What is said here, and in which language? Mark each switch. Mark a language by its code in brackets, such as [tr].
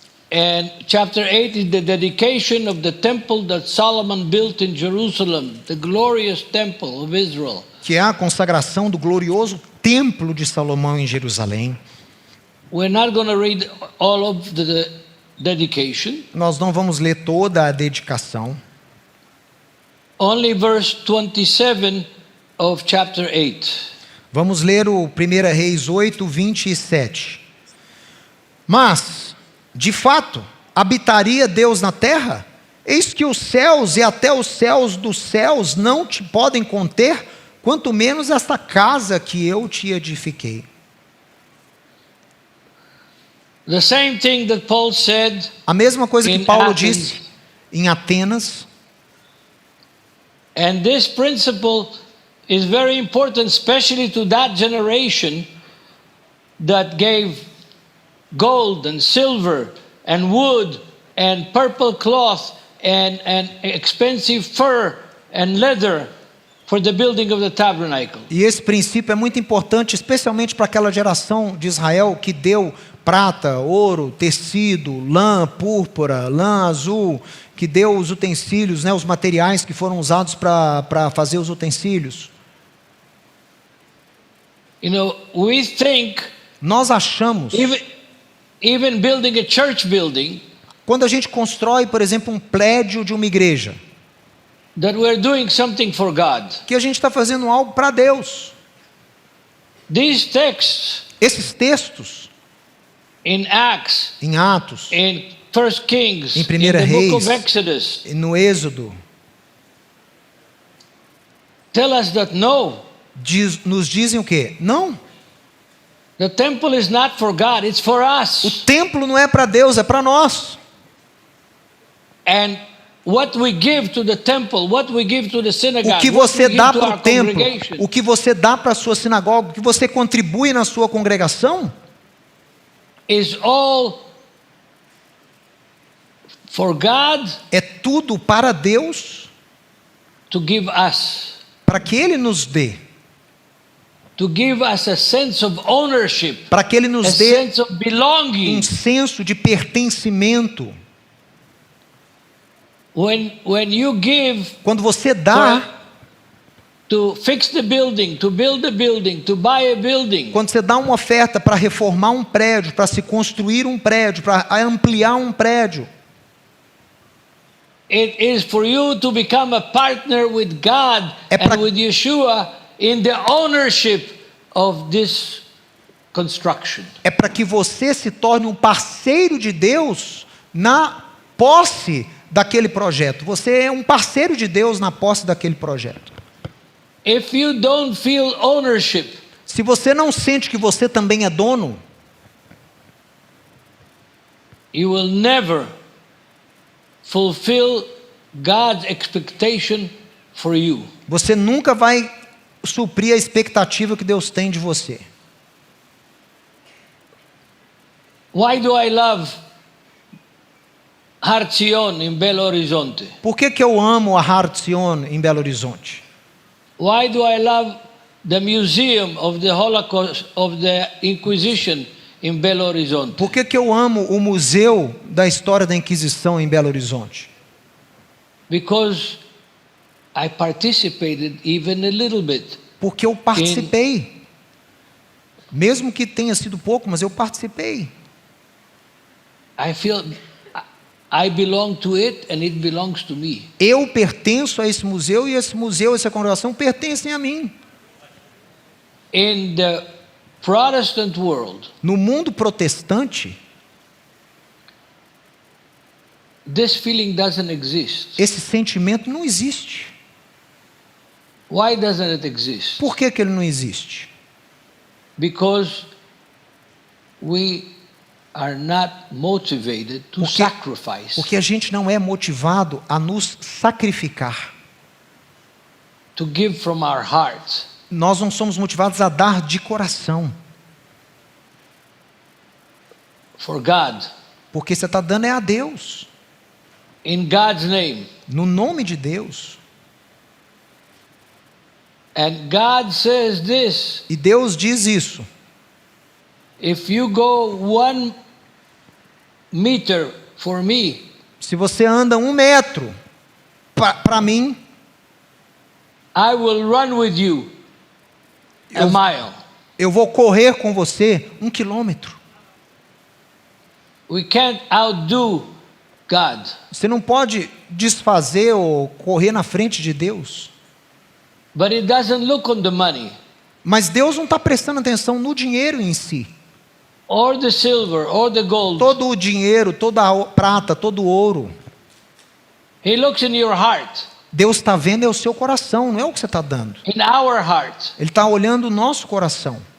[en] and chapter 8 is the dedication of the temple that Solomon built in Jerusalem, the glorious temple of Israel. [pt] que é a consagração do glorioso templo de Salomão em Jerusalém. [en] We're not going to read all of the dedication. [pt] Nós não vamos ler toda a dedicação. [en] Only verse 27 of chapter 8. [pt] Vamos ler o 1 Reis 8, 27. Mas, de fato, habitaria Deus na terra? Eis que os céus e até os céus dos céus não te podem conter, quanto menos esta casa que eu te edifiquei. [en] The same thing that Paul said [pt] A mesma coisa que [en] in [pt] Paulo [en] Athens. [pt] disse em Atenas. [en] And this principle is very important, especially to that generation that gave gold and silver and wood and purple cloth and expensive fur and leather for the building of the tabernacle. [pt] E esse princípio é muito importante, especialmente para aquela geração de Israel que deu prata, ouro, tecido, lã púrpura, lã azul, que deu os utensílios, os materiais que foram usados para fazer os utensílios. [en] You know, we think [pt] Nós achamos, [en] even building a church building, [pt] quando a gente constrói, por exemplo, um prédio de uma igreja, [en] that we're doing something for God. [pt] que a gente está fazendo algo para Deus. [en] These texts [pt] Esses textos [en] in Acts, [pt] em Atos, [en] in 1 Kings, [pt] em [en] in 1 the book of [pt] Reis, [en] Exodus, [pt] no Êxodo, [en] tell us that no, [pt] nos dizem o quê? Não, [en] the temple is not for God, it's for [pt] o [en] us. [pt] templo não é para Deus, é para nós. [en] And what we give to the temple, what we give to the [pt] O [en] synagogue, [pt] que [en] what [pt] você [en] we give [pt] dá [en] to [pt] para [en] our [pt] o templo, [en] congregation [pt] o que você dá para a sua sinagoga, o que você contribui na sua congregação, [en] is all for God [pt] é tudo para Deus, [en] to give us, [pt] para que Ele nos dê, [en] to give us a sense of ownership, [pt] para que Ele [en] a [pt] nos dê [en] sense of belonging. [pt] um senso de pertencimento. [en] When you give [pt] Quando você dá, [en] to fix the building, to build the building, to buy a building, [pt] quando você dá uma oferta para reformar um prédio, para se construir um prédio, para ampliar um prédio, [en] it is for you to become a partner with God and with Yeshua in the ownership of this construction. [pt] é para que você se torne um parceiro de Deus na posse daquele projeto. Você é um parceiro de Deus na posse daquele projeto. [en] If you don't feel ownership, [pt] Se você não sente que você também é dono, [en] you will never fulfill God's expectation for you. [pt] você nunca vai suprir a expectativa que Deus tem de você. [en] Why do I love Har Zion in Belo Horizonte? [pt] Por que eu amo a Har Zion em Belo Horizonte? [en] Why do I love the Museum of the Holocaust of the Inquisition in Belo Horizonte? [pt] Por que eu amo o Museu da História da Inquisição em Belo Horizonte? [en] Because I participated even a little bit. [pt] Porque eu participei. Mesmo que tenha sido pouco, mas eu participei. [en] I feel I belong to it and it belongs to me. [pt] Eu pertenço a esse museu e esse museu, essa congregação pertencem a mim. [en] In the Protestant world, [pt] No mundo protestante, [en] this feeling doesn't exist. [pt] esse sentimento não existe. [en] Why doesn't it exist? [pt] Por que ele não existe? [en] Because we are not motivated to sacrifice, [pt] Porque a gente não é motivado a nos sacrificar. [en] to give from our hearts. [pt] Nós não somos motivados a dar de coração. [en] For God, [pt] Porque você está dando é a Deus. [en] in God's name. [pt] No nome de Deus. [en] And God says this: [pt] E Deus diz isso. [en] if you go 1 meter for me, [pt] Se você anda 1 metro para mim, [en] I will run with you a mile. [pt] eu vou correr com você 1 quilômetro. [en] We can't outdo God. [pt] Você não pode desfazer ou correr na frente de Deus. [en] But it doesn't look on the money [pt] Mas Deus não está prestando atenção no dinheiro em si. [en] or the silver or the gold. [pt] Todo o dinheiro, toda a prata, todo o ouro. [en] He looks in your heart, [pt] Deus está vendo é o seu coração, não é o que você está dando. [en] in our heart. [pt] Ele está olhando o nosso coração.